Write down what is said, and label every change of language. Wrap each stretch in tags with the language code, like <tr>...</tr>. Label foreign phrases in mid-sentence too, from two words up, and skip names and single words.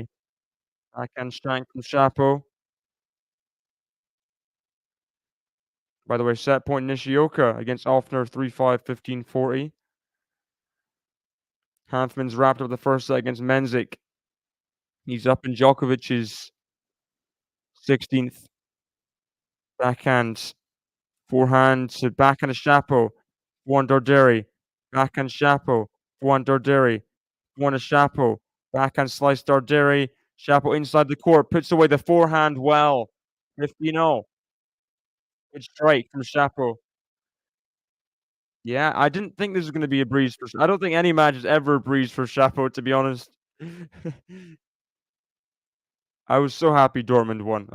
<en>Backhand shank from Shapo. By the way, set point Nishioka against Alfner 3-5, 15-40. Hanfman's wrapped up the first set against Menzik. He's up in Djokovic's 16th backhand. Forehand to backhand to Shapo. Forehand Darderi. Backhand Shapo. Forehand Darderi. Forehand to Shapo. Backhand slice Darderi. Shapo inside the court. Puts away the forehand well. 15-0. Good strike from Shapo. Yeah, I didn't think this was gonna be a breeze for I don't think any match is ever a breeze for Shapo, to be honest. I was so happy Dortmund won.</en>